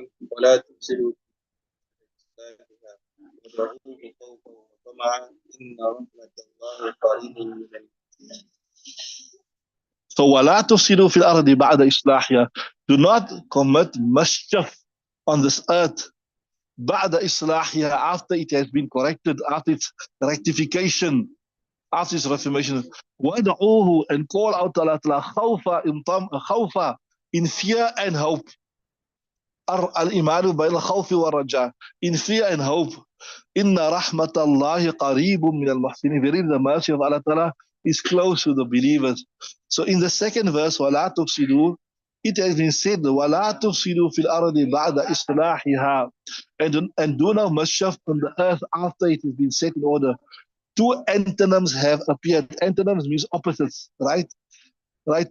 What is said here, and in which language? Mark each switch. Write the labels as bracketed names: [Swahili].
[Arabic] ولا تفسدوا وادعوه خوفا وطمعا إن رحمة الله قريب من المحسنين. So وَلَا تُفْسِدُوا فِي الْأَرْضِ بَعْدَ إِصْلَاحِهَا. [English] Do not commit mischief on this earth بعد إصلاحها, after it has been corrected, after its rectification, after its reformation. وَادْعُوهُ, and call out to Allah خوفا, in fear and hope. [Arabic] الإيمان بين الخوف والرجاء, in fear and hope. إن رحمة الله قريب من المحسنين. [English] Verily the mercy of Allah Ta'ala is close to the believers. So in the second verse, وَلَا تُفْسِدُوا, it has been said, وَلَا تُفْسِدُوا فِي الْأَرْضِ بَعْدَ إِصْلَاحِهَا, and do no mischief on the earth after it has been set in order. Two antonyms have appeared. Antonyms means opposites, right? Right?